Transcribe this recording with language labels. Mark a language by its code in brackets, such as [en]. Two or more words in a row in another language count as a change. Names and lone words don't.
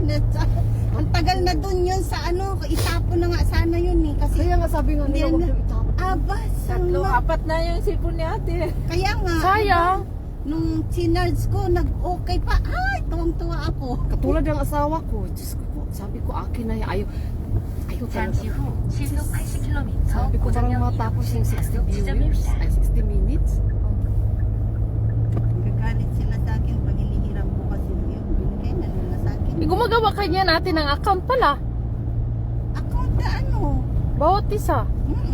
[tl] Ang tagal na dun yun sa ano, itapon na nga sana yun eh. Kasi, Kaya nga sabi nga nila, Hindi huwag na- yung itapon. aba, Tatlo, sama. apat na yung cellphone ni ate. Kaya nga, Sayang. nung sinarge ko, nag-okay pa. Ay, tuwang-tuwa ako. Katulad ng asawa ko, Diyos ko po, sabi ko akin na yan, ayaw talaga. [ko] 잠시 후 시속 80km [tl] Sabi ko parang matapos yung 60 viewers, ay 60 minutes. Gagalit sila sa akin pag hinihiram ko kasi yun. Binigay na nila sa akin. Gumagawa kanya natin ng account pala. Account na ano? Bawat isa. Mm-mm.